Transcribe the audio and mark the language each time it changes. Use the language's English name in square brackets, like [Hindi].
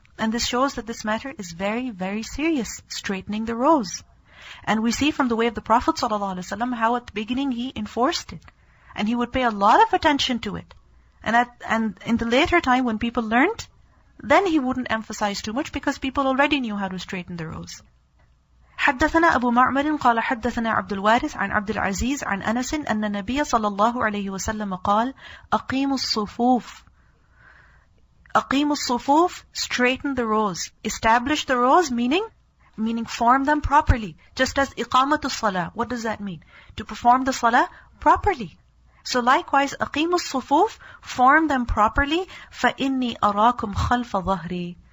[English] And this shows that this matter is very, very serious, straightening the rows. And we see from the way of the Prophet ﷺ how at the beginning he enforced it. And he would pay a lot of attention to it. And in the later time when people learned, then he wouldn't emphasize too much because people already knew how to straighten the rows. [Arabic] حدثنا أبو معمر قال حدثنا عبد الوارث عن عبد العزيز عن أنس أن النبي صلى الله عليه وسلم قال أقيموا الصفوف. أقيموا الصفوف, [English] straighten the rows. Establish the rows, meaning form them properly. Just as [Arabic] إقامة الصلاة. [English] What does that mean? To perform the salah properly. So likewise, [Arabic] أقيموا الصفوف, [English] form them properly. [Arabic] فإني أراكم خلف ظهري.